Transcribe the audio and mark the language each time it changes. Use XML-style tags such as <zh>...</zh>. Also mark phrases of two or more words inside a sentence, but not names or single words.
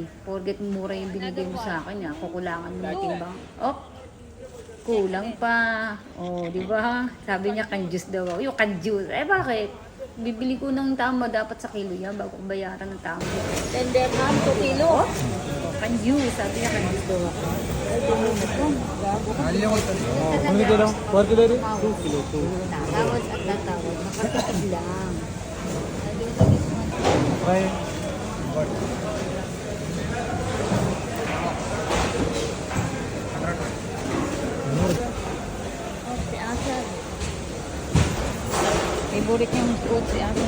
<tl>Porget mura yung binigay mo sa akin. Kukulangan mo yung timbang. Oh, kulang pa. Oh, di ba? Sabi niya, kanjus daw. Yung kanjus. Eh, bakit? Bibili ko ng tama dapat sa kilo yan bago ko bayaran ng tama. 10 dirham to kilo. Kanjus. Sabi niya, kanjus daw ako.</tl> <hi>कितने किलो पर किलो 2 किलो</hi> <tl>Tatawad at tatawad. Makatipid lang. भाई Si Asad. Favorite niyang fruit si Asad.</tl>